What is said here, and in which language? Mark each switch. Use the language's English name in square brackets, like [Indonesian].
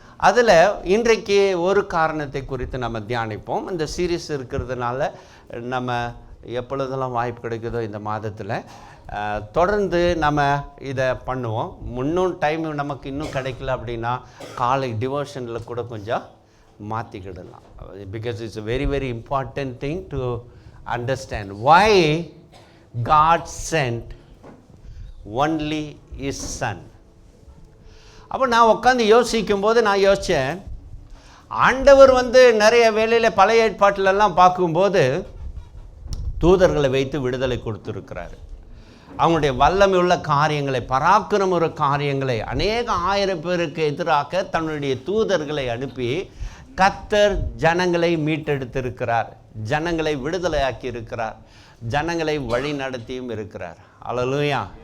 [Tamil] அதில் இன்றைக்கு ஒரு காரணத்தை குறித்து நம்ம தியானிப்போம். இந்த சீரீஸ் இருக்கிறதுனால நம்ம எப்பொழுதெல்லாம் வாய்ப்பு கிடைக்குதோ இந்த மாதத்தில் தொடர்ந்து நம்ம இதை பண்ணுவோம். முன்னும் டைம் நமக்கு இன்னும் கிடைக்கல அப்படின்னா காலை டிவோஷனில் கூட கொஞ்சம் மாற்றிக்கிடலாம். [English] Because it's a very very important thing to understand why God sent only his son. [Tamil] அப்போ நான் உட்காந்து யோசிக்கும்போது நான் யோசித்தேன், ஆண்டவர் நிறைய வேளையில் பழைய ஏற்பாட்டிலெல்லாம் பார்க்கும்போது தூதர்களை வைத்து விடுதலை கொடுத்துருக்கிறாரு. அவங்களுடைய வல்லமை உள்ள காரியங்களை, பராக்கிரம காரியங்களை, அநேக 1000 பேருக்கு எதிராக தன்னுடைய தூதர்களை அனுப்பி கர்த்தர் ஜனங்களை மீட்டெடுத்திருக்கிறார், ஜனங்களை விடுதலையாக்கி இருக்கிறார், ஜனங்களை வழி நடத்தியும் இருக்கிறார். அல்லேலூயா.